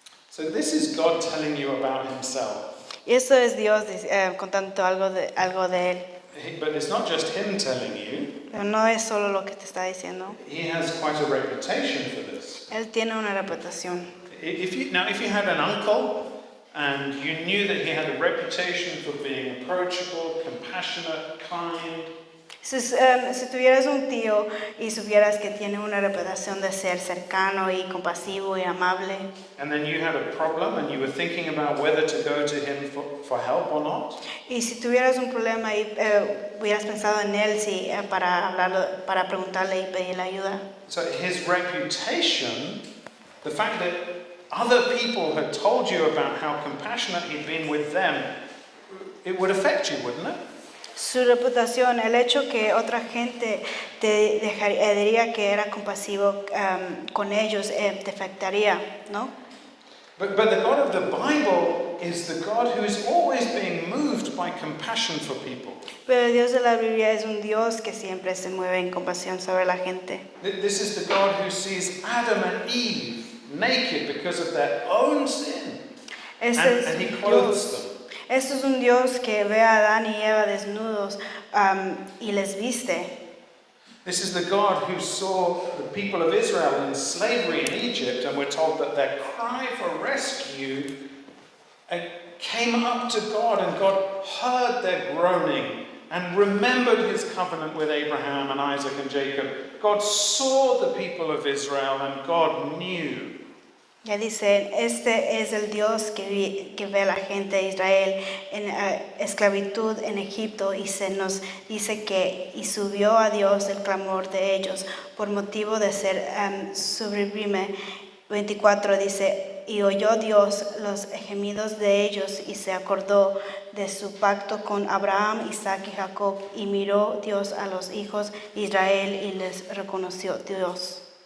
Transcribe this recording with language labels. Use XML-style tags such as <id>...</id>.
<en>So this is God telling you about himself.</en> <es>Y eso es Dios contando algo de él.</es> <en>But it's not just him telling you.</en> <es>Pero no es solo lo que te está diciendo.</es> <en>He has quite a reputation for this.</en> <es>Él tiene una reputación.</es> <en>If you had an uncle and you knew that he had a reputation for being approachable, compassionate, kind.</en> <es>Si tuvieras un tío y supieras que tiene una reputación de ser cercano y compasivo y amable,</es> <en>And then you had a problem and you were thinking about whether to go to him for help or not.</en> <es>y si tuvieras un problema y hubieras pensado en él para preguntarle y pedirle ayuda,</es> <en>So his reputation, the fact that other people had told you about how compassionate he'd been with them, it would affect you, wouldn't it?</en> <es>su reputación, el hecho que otra gente te diría que era compasivo con ellos, te afectaría, ¿no?</es> <en>But the God of the Bible is the God who is always being moved by compassion for people.</en> <es>Pero el Dios de la Biblia es un Dios que siempre se mueve en compasión sobre la gente.</es> <en>This is the God who sees Adam and Eve naked because of their own sin. And he clothes them.</en> <es>Esto es un Dios que ve a Adán y Eva desnudos y les viste.</es> <en>This is the God who saw the people of Israel in slavery in Egypt, and we're told that their cry for rescue came up to God, and God heard their groaning and remembered his covenant with Abraham and Isaac and Jacob. God saw the people of Israel, and God knew.</en> <es>Ya dice, este es el Dios que ve a la gente de Israel en esclavitud en Egipto y se nos dice que y subió a Dios el clamor de ellos por motivo de ser sublime. 24 dice, y oyó Dios los gemidos de ellos y se acordó de su pacto con Abraham, Isaac y Jacob y miró Dios a los hijos de Israel y les reconoció Dios.</es>